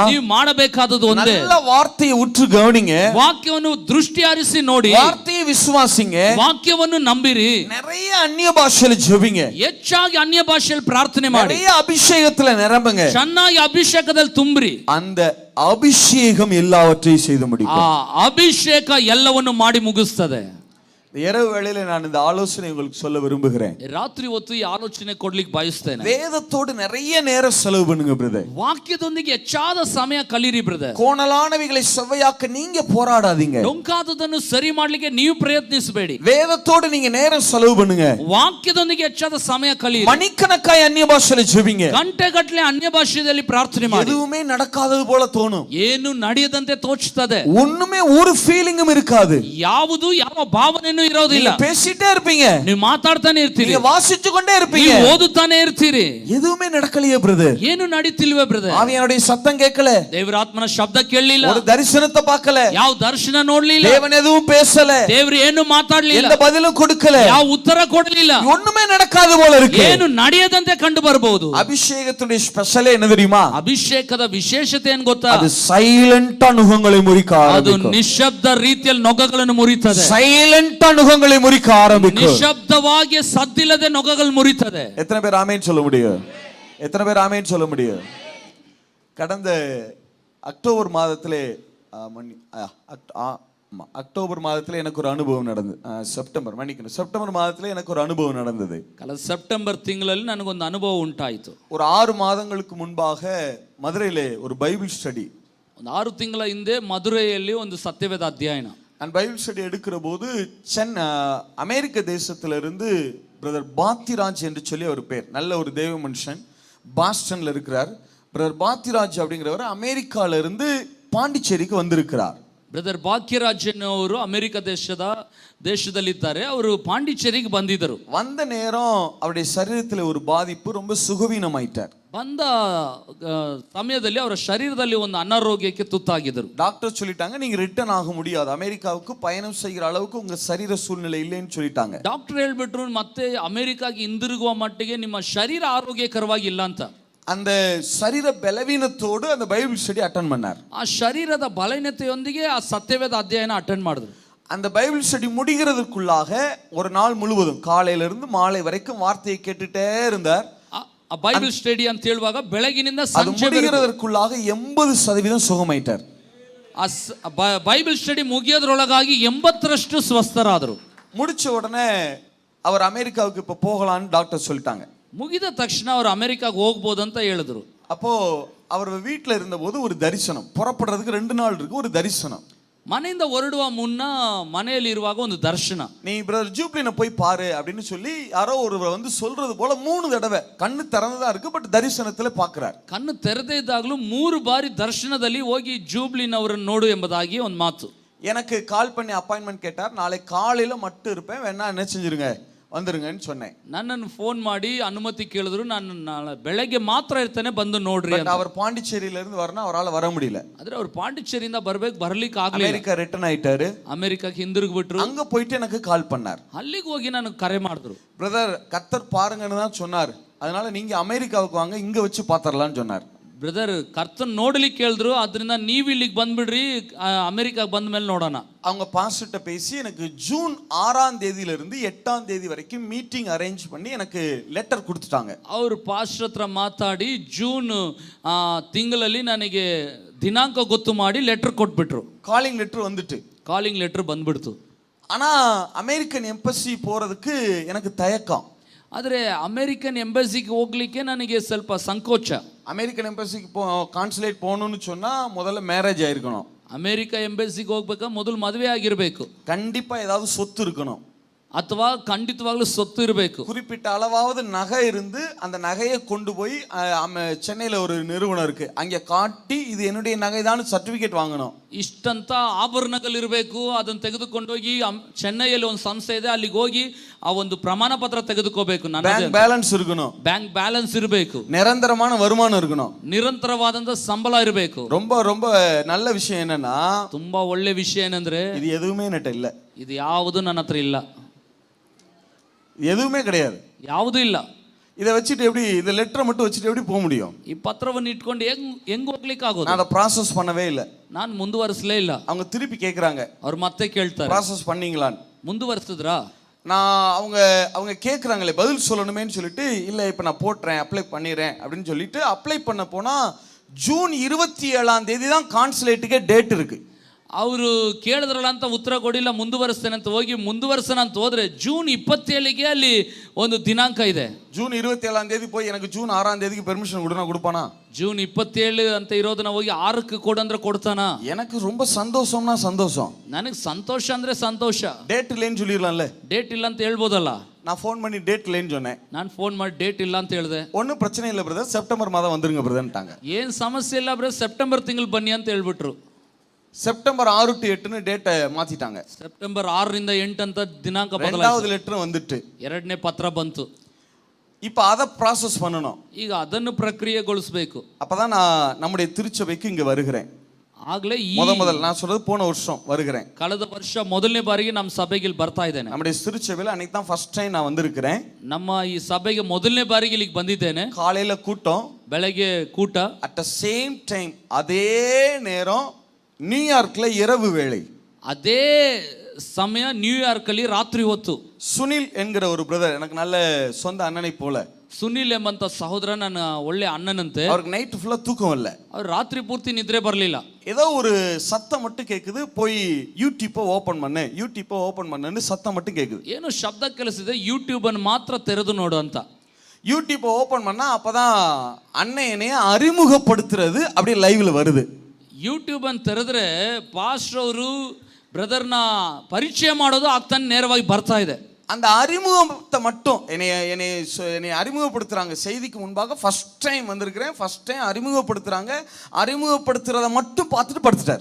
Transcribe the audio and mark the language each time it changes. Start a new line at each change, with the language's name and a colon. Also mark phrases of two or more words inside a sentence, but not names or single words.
Kannada: ನೀವು ಮಾಡಬೇಕಾದದ್ದು ಒಂದೇ.
Tamil: நல்ல வார்த்தையை உற்று கவனிங்க,
Kannada: ವಾಕ್ಯವನ್ನು ದೃಷ್ಟಿ ಹಾರಿಸಿ ನೋಡಿ,
Tamil: வார்த்தையை விசுவாசிங்க,
Kannada: ವಾಕ್ಯವನ್ನು ನಂಬಿರಿ,
Tamil: நிறைய அந்நிய பாஷையில ஜெபிங்க,
Kannada: ಹೆಚ್ಚಾಗಿ ಅನ್ಯ ಭಾಷೆಯಲ್ಲಿ ಪ್ರಾರ್ಥನೆ ಮಾಡಿ,
Tamil: நிறைய அபிஷேகத்துல நிரம்புங்க,
Kannada: ಚೆನ್ನಾಗಿ ಅಭಿಷೇಕದಲ್ಲಿ ತುಂಬ್ರಿ.
Tamil: அந்த அபிஷேகம் எல்லாவற்றையும் செய்து முடிக்கும்.
Kannada: ಆ ಅಭಿಷೇಕ ಎಲ್ಲವನ್ನು ಮಾಡಿ ಮುಗಿಸ್ತದೆ.
Tamil: இரவு வேளையில நான் இந்த ஆலோசனை உங்களுக்கு சொல்ல விரும்புகிறேன்.
Kannada: ರಾತ್ರಿ ಹೊತ್ತು ಈ ಆಲೋಚನೆ ಕೊಡ್ಲಿಕ್ಕೆ ಬಯಸ್ತೇನೆ.
Tamil: வேதத்தோடு நிறைய நேரம் செலவு பண்ணுங்க பிரதர்.
Kannada: ವಾಕ್ಯದೊಂದಿಗೆ ಹೆಚ್ಚಾದ ಸಮಯ ಕಲೀರಿ ಬ್ರದರ್.
Tamil: கோணலானவைகளை செவ்வையாக்க நீங்க போராடாதீங்க,
Kannada: ಡೊಂಕಾದದನ್ನು ಸರಿ ಮಾಡ್ಲಿಕ್ಕೆ ನೀವು ಪ್ರಯತ್ನಿಸಬೇಡಿ.
Tamil: வேதத்தோடு நீங்க நேரம் செலவு பண்ணுங்க.
Kannada: ವಾಕ್ಯದೊಂದಿಗೆ ಹೆಚ್ಚಾದ ಸಮಯ ಕಲೀರಿ.
Tamil: மணிக்கணக்காய் அந்நிய பாஷையில ஜெபிங்க.
Kannada: ಗಂಟೆಗಟ್ಟಲೆ ಅನ್ಯ ಭಾಷೆಯಲ್ಲಿ ಪ್ರಾರ್ಥನೆ ಮಾಡಿ.
Tamil: எதுவுமே நடக்காதது போல தோணும்,
Kannada: ಏನು ನಡೆಯದಂತೆ ತೋಚುತ್ತದೆ,
Tamil: ஒண்ணுமே ஒரு ஃபீலிங்கும் இருக்காது,
Kannada: ಯಾವುದು ಯಾವ ಭಾವನೆಯೂ ಏನು ಇರೋದಿಲ್ಲ.
Tamil: பேசிட்டே இருப்பீங்க,
Kannada: ನೀವು ಮಾತಾಡ್ತಾನೆ ಇರ್ತೀರಿ,
Tamil: நீங்க வாசிச்சு கொண்டே இருப்பீங்க,
Kannada: ನೀವು ಓದುತ್ತಾನೆ ಇರ್ತೀರಿ.
Tamil: எதுவுமே நடக்கலையே பிரதர்.
Kannada: ಏನು ನಡೀತಿಲ್ವೇ ಬ್ರದರ್?
Tamil: ஆவியானுடைய சத்தம் கேட்கல,
Kannada: ದೇವರ ಆತ್ಮನ ಶಬ್ದ ಕೇಳಲಿಲ್ಲ,
Tamil: ஒரு தரிசனத்தை பார்க்கல,
Kannada: ಯಾವ ದರ್ಶನ ನೋಡ್ಲಿಲ್ಲ,
Tamil: தேவன் எதுவும் பேசல,
Kannada: ದೇವರು ಏನು ಮಾತಾಡ್ಲಿಲ್ಲ,
Tamil: எந்த பதிலும் கொடுக்கல,
Kannada: ಯಾವ ಉತ್ತರ ಕೊಡಲಿಲ್ಲ,
Tamil: ஒண்ணுமே நடக்காத போல இருக்கு.
Kannada: ಏನು ನಡೆಯದಂತೆ ಕಂಡು ಬರಬಹುದು.
Tamil: அபிஷேகத்துடைய ஸ்பெஷலே என்ன தெரியுமா?
Kannada: ಅಭಿಷೇಕದ ವಿಶೇಷತೆ ಏನು ಗೊತ್ತಾ?
Tamil: அது சைலண்ட் நுகங்களை முறிக்க
Kannada: ಅದು
Tamil: ஆரம்பிக்கும்.
Kannada: ನಿಶ್ಶಬ್ದ ರೀತಿಯಲ್ಲಿ ನೊಗಗಳನ್ನು ಮುರಿತದೆ.
Tamil: சைலண்ட் நுகங்களை முறிக்க ஆரம்பிக்கும்.
Kannada: ನಿಶ್ಶಬ್ದವಾಗಿ ಸದ್ದಿಲ್ಲದೆ ನೊಗಗಳು ಮುರಿತದೆ.
Tamil: எத்தனை பேர் ஆமென் சொல்ல முடியும்? எத்தனை பேர் ஆமென் சொல்ல முடியும்? கடந்த அக்டோபர் மாதத்திலே அக்டோபர் மாதத்துல எனக்கு ஒரு அனுபவம் நடந்தது. செப்டம்பர் மாதத்துல எனக்கு ஒரு அனுபவம் நடந்தது.
Kannada: ಕಳೆದ ಸೆಪ್ಟೆಂಬರ್ ತಿಂಗಳಲ್ಲಿ ನನಗೊಂದು ಅನುಭವ ಉಂಟಾಯಿತು.
Tamil: ஒரு 6 மாதங்களுக்கு முன்பாக மதுரையிலே ஒரு
English: Bible study,
Kannada: ಒಂದು 6 ತಿಂಗಳ ಹಿಂದೆ ಮಧುರೈಯಲ್ಲಿ ಒಂದು ಸತ್ಯವೇದ ಅಧ್ಯಯನ.
Tamil: நான்
English: Bible study
Tamil: எடுக்கிற போது அமெரிக்க தேசத்திலிருந்து பிரதர் பாத்திராஜ் என்று சொல்லி ஒரு பேர், நல்ல ஒரு தேவ மனுஷன், பாஸ்டன்ல இருக்கிறார். பிரதர் பாத்திராஜ் அப்படிங்கிறவர் அமெரிக்கால இருந்து பாண்டிச்சேரிக்கு வந்திருக்கிறார்.
Kannada: ಬ್ರದರ್ ಭಾಗ್ಯರಾಜನ್ ಅವರು ಅಮೆರಿಕ ದೇಶದಲ್ಲಿದ್ದಾರೆ. ಅವರು ಪಾಂಡಿಚೇರಿಗೆ ಬಂದಿದ್ದರು.
Tamil: வந்த நேரம் அவருடைய சரீரத்தில் ஒரு பாதிப்பு, ரொம்ப சுகவீனமாயிட்டார்.
Kannada: ಬಂದ ಸಮಯದಲ್ಲಿ ಅವರ ಶರೀರದಲ್ಲಿ ಒಂದು ಅನಾರೋಗ್ಯಕ್ಕೆ ತುತ್ತಾಗಿದ್ದರು.
Tamil: டாக்டர் சொல்லிட்டாங்க, நீங்க ரிட்டர்ன் ஆக முடியாது, அமெரிக்காவுக்கு பயணம் செய்கிற அளவுக்கு உங்க சரீர சூழ்நிலை இல்லைன்னு சொல்லிட்டாங்க.
Kannada: ಡಾಕ್ಟರ್ ಹೇಳ್ಬಿಟ್ರು ಮತ್ತೆ ಅಮೆರಿಕಾಗೆ ಹಿಂದಿರುಗುವ ಮಟ್ಟಿಗೆ ನಿಮ್ಮ ಶರೀರ ಆರೋಗ್ಯಕರವಾಗಿಲ್ಲ ಅಂತ.
Tamil: அந்த சரீர பலவீனத்தோடு அந்த
English: Bible study attend
Tamil: பண்ணார்.
Kannada: ಆ ಶರೀರದ ಬಲಹೀನತೆಯೊಂದಿಗೆ ಆ ಸತ್ಯವೇದ ಅಧ್ಯಯನ ಅಟೆಂಡ್ ಮಾಡಿದ್ರು.
Tamil: அந்த
English: Bible study
Tamil: முடிகிறதுக்குள்ளாக ஒரு நாள் முழுவதும் காலையில இருந்து மாலை வரைக்கும் வார்த்தையை கேட்டுட்டே இருந்தார்.
Kannada: ಆ
English: Bible study
Kannada: ಅಂತ ಹೇಳುವಾಗ ಬೆಳಗಿನಿಂದ ಸಂಜೆ
Tamil: முடிகிறதுக்குள்ளாக 80% சுகமாயிட்டார்.
Kannada: ಆ
English: Bible study
Kannada: ಮುಗಿಯೋದ್ರೊಳಗಾಗಿ 80% ಸ್ವಸ್ಥರಾದರು.
Tamil: முடிச்ச உடனே அவர் அமெரிக்காவுக்கு இப்ப போகலான்னு டாக்டர் சொல்லிட்டாங்க.
Kannada: ಮುಗಿದ ತಕ್ಷಣ ಅವರು ಅಮೆರಿಕಾಗೆ ಹೋಗ್ಬೋದು ಅಂತ ಹೇಳಿದ್ರು.
Tamil: அப்போ அவர் வீட்டில் இருந்தபோது ஒரு தரிசனம், புறப்படுறதுக்கு 2 நாள் இருக்கு, ஒரு தரிசனம்.
Kannada: ಮನೆಯಿಂದ ಹೊರಡುವ ಮುನ್ನ ಮನೆಯಲ್ಲಿ ಇರುವಾಗ ಒಂದು ದರ್ಶನ.
Tamil: நீ பிரதர் ஜூப்ளினை போய் பாரு அப்படின்னு சொல்லி யாரோ ஒருவர் வந்து சொல்றது போல 3 தடவை கண்ணு திறந்துதான் இருக்கு, பட் தரிசனத்துல பாக்குறார்.
Kannada: ಕಣ್ಣು ತೆರೆದೇ ಇದ್ದಾಗಲೂ 3 ಬಾರಿ ದರ್ಶನದಲ್ಲಿ ಹೋಗಿ ಜೂಬ್ಲಿನ್ ಅವರನ್ನು ನೋಡು ಎಂಬುದಾಗಿ ಒಂದು ಮಾತು.
Tamil: எனக்கு கால் பண்ணி அப்பாயின்மெண்ட் கேட்டார். நாளை காலையில மட்டும் இருப்பேன், வேணா என்ன செஞ்சிருங்க வந்துருங்கன்னு சொன்னேன்.
Kannada: ನನ್ನನ್ನು ಫೋನ್ ಮಾಡಿ ಅನುಮತಿ ಕೇಳಿದ್ರು. ನಾನು ನಾಳೆ ಬೆಳಗ್ಗೆ ಮಾತ್ರ ಇರ್ತೇನೆ, ಬಂದು ನೋಡ್ರಿ ಅಂತ.
Tamil: அவர் பாண்டிச்சேரியில இருந்து வரணும், அவரால் வர முடியல.
Kannada: ಆದ್ರೆ ಅವ್ರು ಪಾಂಡಿಚೇರಿಯಿಂದ ಬರ್ಲಿಕ್ಕೆ ಆಗ್ಲಿಲ್ಲ.
Tamil: அமெரிக்கா ரிட்டர்ன் ஆயிட்டாரு.
Kannada: ಅಮೆರಿಕಕ್ಕೆ ಹಿಂದಿರುಗ್ಬಿಟ್ರು.
Tamil: அங்க போயிட்டு எனக்கு கால் பண்ணார்.
Kannada: ಅಲ್ಲಿಗೆ ಹೋಗಿ ನನಗೆ ಕರೆ ಮಾಡಿದ್ರು.
Tamil: பிரதர் கர்த்தர் பாருங்கன்னு தான் சொன்னார், அதனால நீங்க அமெரிக்காவுக்கு வாங்க, இங்க வச்சு பாத்திரலாம்னு சொன்னார்.
Kannada: ಬ್ರದರ್ ಕರ್ತನ್ ನೋಡ್ಲಿಕ್ಕೆ ಹೇಳಿದ್ರು, ಅದರಿಂದ ನೀವು ಇಲ್ಲಿಗೆ ಬಂದ್ಬಿಡ್ರಿ, ಅಮೆರಿಕಾಗೆ ಬಂದ ಮೇಲೆ ನೋಡೋಣ.
Tamil: அவங்க பாஸ்டர்ட்ட பேசி எனக்கு ஜூன் 6ஆம் தேதியில இருந்து 8ஆம் தேதி வரைக்கும்
English: meeting arrange
Tamil: பண்ணி எனக்கு லெட்டர் கொடுத்துட்டாங்க.
Kannada: ಅವರು ಪಾಸ್ಟರ್ ಹತ್ರ ಮಾತಾಡಿ ಜೂನ್ ತಿಂಗಳಲ್ಲಿ ನನಗೆ ದಿನಾಂಕ ಗೊತ್ತು ಮಾಡಿ ಲೆಟರ್ ಕೊಟ್ಬಿಟ್ರು.
English: calling letter
Tamil: வந்துட்டு,
English: calling letter
Kannada: ಬಂದ್ಬಿಡ್ತು.
Tamil: ஆனா
English: American embassy
Tamil: போறதுக்கு எனக்கு தயக்கம்.
Kannada: ಆದರೆ ಅಮೆರಿಕನ್ ಎಂಬಸಿಗೆ ಹೋಗ್ಲಿಕ್ಕೆ ನನಗೆ ಸ್ವಲ್ಪ ಸಂಕೋಚ.
Tamil: அமெரிக்கன் எம்பசிக்கு கான்சுலேட் போகணும்னு சொன்னா முதல்ல மேரேஜ் ஆயிருக்கணும்.
Kannada: ಅಮೆರಿಕ ಎಂಬಸಿಗೆ ಹೋಗ್ಬೇಕಾ ಮೊದಲು ಮದುವೆ ಆಗಿರ್ಬೇಕು,
Tamil: கண்டிப்பா ஏதாவது சொத்து இருக்கணும்,
Kannada: ಅಥವಾ ಖಂಡಿತವಾಗ್ಲೂ ಸೊತ್ತು ಇರಬೇಕು,
Tamil: குறிப்பிட்ட அளவாவது நகை இருந்து அந்த நகையை கொண்டு போய் சென்னையில ஒரு நிறுவனம் இருக்கு அங்க காட்டி இது என்னுடைய நகைதான் சர்டிபிகேட் வாங்கணும்.
Kannada: ಇಷ್ಟಂತ ಆಭರಣಗಳು ಇರಬೇಕು. ಅದನ್ನು ತೆಗೆದುಕೊಂಡೋಗಿ ಚೆನ್ನೈಯಲ್ಲಿ ಒಂದು ಸಂಸ್ಥೆ ಇದೆ, ಅಲ್ಲಿಗೆ ಹೋಗಿ ಆ ಒಂದು ಪ್ರಮಾಣ ಪತ್ರ ತೆಗೆದುಕೋಬೇಕು.
English: bank balance
Tamil: இருக்கணும்,
English: bank balance
Kannada: ಇರಬೇಕು,
Tamil: நிரந்தரமான வருமானம் இருக்கணும்,
Kannada: ನಿರಂತರವಾದಂತ ಸಂಬಳ ಇರಬೇಕು.
Tamil: ரொம்ப ரொம்ப நல்ல விஷயம் என்னன்னா,
Kannada: ತುಂಬಾ ಒಳ್ಳೆ ವಿಷಯ ಏನಂದ್ರೆ
Tamil: இது எதுவுமே என்கிட்ட இல்ல,
Kannada: ಇದು ಯಾವುದು ನನ್ನ ಹತ್ರ ಇಲ್ಲ,
Tamil: எதுவுமே கிடையாது,
Kannada: ಯಾವುದು ಇಲ್ಲ.
Tamil: இதை வச்சுட்டு எப்படி, இந்த லெட்டரை மட்டும் வச்சுட்டு எப்படி போக முடியும்?
Kannada: ಈ ಪತ್ರವನ್ನು ಇಟ್ಕೊಂಡು ಹೆಂಗ್ ಹೋಗ್ಲಿಕ್ಕೆ ಆಗೋದು?
Tamil: நான் அதை ப்ராசஸ் பண்ணவே இல்லை,
Kannada: ನಾನು ಮುಂದುವರಿಸಲೇ ಇಲ್ಲ.
Tamil: அவங்க திருப்பி கேட்குறாங்க,
Kannada: ಅವ್ರು ಮತ್ತೆ ಕೇಳ್ತಾರೆ,
Tamil: ப்ராசஸ் பண்ணீங்களான்னு.
Kannada: ಮುಂದುವರಿಸಿದ್ರಾ?
Tamil: நான் அவங்க கேட்குறாங்களே பதில் சொல்லணுமேன்னு சொல்லிட்டு, இல்லை இப்போ நான் போட்டுறேன், அப்ளை பண்ணிடுறேன் அப்படின்னு சொல்லிட்டு அப்ளை பண்ண போனால் ஜூன் 27ஆம் தேதி தான் கான்சுலேட்டுக்கே டேட் இருக்கு.
Kannada: ಅವರು ಕೇಳಿದ್ರಲ್ಲ ಅಂತ ಉತ್ತರ ಕೊಡಿಲ್ಲ, ಮುಂದುವರಿಸ್ತೇನೆ ಅಂತ ಹೋಗಿ ಮುಂದುವರಿಸೋಣ ಅಂತ ಹೋದ್ರೆ ಜೂನ್ 27ಗೆ ಅಲ್ಲಿ ಒಂದು ದಿನಾಂಕ ಇದೆ.
Tamil: ஜூன் 27ஆம் தேதி போய் எனக்கு ஜூன் 6ஆம் தேதிக்கு பெர்மிஷன் கொடுப்பானா?
Kannada: ಜೂನ್ 27 ಅಂತ ಇರೋದನ್ನ ಹೋಗಿ 6ಕ್ಕೆ ಕೊಡಂದ್ರೆ ಕೊಡ್ತಾನ?
Tamil: எனக்கு ரொம்ப சந்தோஷம்னா சந்தோஷம்,
Kannada: ನನಗೆ ಸಂತೋಷ ಅಂದ್ರೆ ಸಂತೋಷ.
Tamil: டேட் இல்லைன்னு சொல்லிடலாம்ல,
Kannada: ಡೇಟ್ ಇಲ್ಲ ಅಂತ ಹೇಳ್ಬೋದಲ್ಲ.
Tamil: நான் ஃபோன் பண்ணி டேட் இல்லைன்னு சொன்னேன்.
Kannada: ನಾನು ಫೋನ್ ಮಾಡಿ ಡೇಟ್ ಇಲ್ಲ ಅಂತ ಹೇಳಿದೆ.
Tamil: ஒன்றும் பிரச்சனை இல்லை பிரதர், செப்டம்பர் மாதம் வந்துருங்க பிரதர்ன்ட்டாங்க.
Kannada: ಏನ್ ಸಮಸ್ಯೆ ಇಲ್ಲ ಬ್ರದರ್, ಸೆಪ್ಟೆಂಬರ್ ತಿಂಗಳು ಬನ್ನಿ ಅಂತ ಹೇಳ್ಬಿಟ್ರು.
Tamil: செப்டம்பர் 6 to 8ன்னு டேட்டை மாத்திட்டாங்க.
Kannada: ಸೆಪ್ಟೆಂಬರ್ 6ರಿಂದ 8 ಅಂತ ದಿನಾಂಕ
Tamil: ரெண்டாவது
Kannada: ಬದಲಾಯಿಸಿದ್ರು.
Tamil: லெட்டர் வந்துட்டு
Kannada: ಎರಡನೇ ಪತ್ರ ಬಂತು.
Tamil: இப்ப அதை ப்ராசஸ் பண்ணணும்.
Kannada: ಈಗ ಅದನ್ನು ಪ್ರಕ್ರಿಯೆಗೊಳಿಸಬೇಕು.
Tamil: அப்பதான் நான் நம்முடைய திருச்சபைக்கு இங்க வருகிறேன்.
Kannada: ಆಗ್ಲೇ ಈ
Tamil: முதல் நான் சொல்றது போன வருஷம் வருகிறேன்.
Kannada: ಕಳೆದ ವರ್ಷ ಮೊದಲನೇ ಬಾರಿಗೆ ನಮ್ಮ ಸಭೆಗೆ ಇಲ್ಲಿ ಬರ್ತಾ ಇದ್ದೇನೆ.
Tamil: நம்முடைய திருச்சபையில அன்னைக்கு தான்
English: first time
Tamil: நான் வந்திருக்கிறேன்.
Kannada: ನಮ್ಮ ಈ ಸಭೆಗೆ ಮೊದಲನೇ ಬಾರಿಗೆ ಇಲ್ಲಿಗೆ ಬಂದಿದ್ದೇನೆ.
Tamil: காலையில கூட்டம்,
Kannada: ಬೆಳಗ್ಗೆ ಕೂಟ,
English: at the same time
Tamil: அதே நேரம் நியூயார்க்ல இரவு வேளை.
Kannada: ಅದೇ ಸಮಯ ನ್ಯೂಯಾರ್ಕ್ ಅಲ್ಲಿ ರಾತ್ರಿ ಹೊತ್ತು.
Tamil: சுனில் என்கிற ஒரு பிரதர், எனக்கு நல்ல சொந்த அண்ணனை போல.
Kannada: ಸುನಿಲ್ ಎಂಬಂತ ಸಹೋದರ ನನ್ನ ಒಳ್ಳೆ ಅಣ್ಣನಂತೆ.
Tamil: அவருக்கு நைட் ஃபுல்லா தூக்கம் இல்ல.
Kannada: ಅವ್ರು ರಾತ್ರಿ ಪೂರ್ತಿ ನಿದ್ರೆ ಬರಲಿಲ್ಲ.
Tamil: ஏதோ ஒரு சத்தம் மட்டும் கேக்குது, போய் யூடியூப்பை ஓபன் பண்ணுன்னு சத்தம் மட்டும் கேக்குது.
Kannada: ಏನು ಶಬ್ದ ಕೇಳಿಸಿದೆ, ಯೂಟ್ಯೂಬ್ ಅನ್ನು ಮಾತ್ರ ತೆರೆದು ನೋಡು ಅಂತ.
Tamil: யூடியூப்பை ஓபன் பண்ணா அப்பதான் அன்னையனைய அறிமுகப்படுத்துறது அப்படியே லைவ்ல வருது.
Kannada: ಯೂಟ್ಯೂಬ್ ಅನ್ನು ತೆರೆದ್ರೆ ಪಾಸ್ಟರ್ ಅವರು ಬ್ರದರ್ನ ಪರಿಚಯ ಮಾಡೋದು ಆಗ್ತಾನೆ ನೇರವಾಗಿ ಬರ್ತಾ ಇದೆ.
Tamil: அந்த அறிமுகத்தை மட்டும் என்னை அறிமுகப்படுத்துறாங்க. செய்திக்கு முன்பாக
English: first time
Tamil: வந்திருக்கிறேன்,
English: first time
Tamil: அறிமுகப்படுத்துறத மட்டும் பார்த்துட்டு படுத்துட்டார்.